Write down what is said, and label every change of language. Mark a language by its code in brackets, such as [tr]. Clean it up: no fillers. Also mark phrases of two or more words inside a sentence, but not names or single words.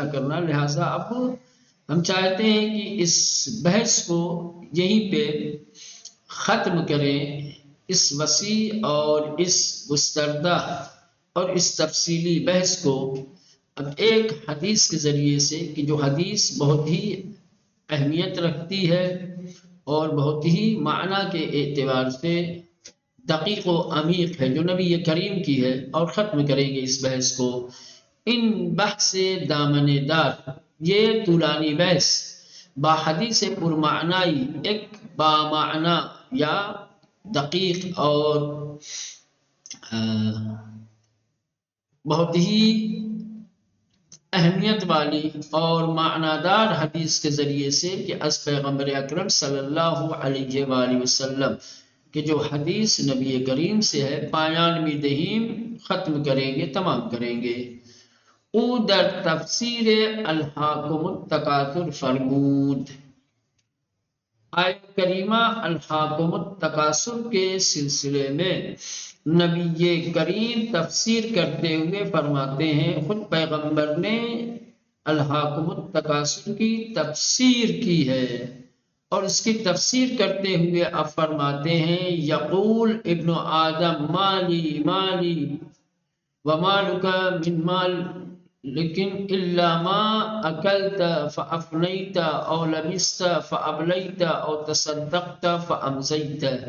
[ur] کرنا، لہٰذا اب ہم چاہتے ہیں کہ اس بحث کو یہیں پہ ختم کریں، اس وسیع اور اس گستردہ اور اس تفصیلی بحث کو اب ایک حدیث کے ذریعے سے، کہ جو حدیث بہت ہی اہمیت رکھتی ہے اور بہت ہی معنی کے اعتبار سے دقیق و عمیق ہے، جو نبی کریم کی ہے، اور ختم کریں گے اس بحث کو۔ [fa] ان بحث دامن دار، یہ طولانی بحث با حدیث پرمعنائی، [ur] ایک بامعنی یا دقیق اور بہت ہی اہمیت والی اور معنادار حدیث کے ذریعے سے کہ [fa] از پیغمبر اکرم [ar] صلی اللہ علیہ وآلہ وسلم [ur] کہ جو حدیث نبی کریم سے ہے، [fa] پایان می دہیم، [ur] ختم کریں گے، تمام کریں گے۔ [fa] او در تفسیر الہاکم التکاثر فرمود، [ur] آیت کریمہ الہاکم التکاثر کے سلسلے میں نبی کریم تفسیر کرتے ہوئے فرماتے ہیں، خود پیغمبر نے الہاکم التکاثر کی تفسیر کی ہے، اور اس کی تفسیر کرتے ہوئے اب فرماتے ہیں، [ar] یقول ابن آدم مالی مالی ومالک من مال لیکن الا ما اکلت فافنیت او لبست فابلیت او تصدقت فامزیت۔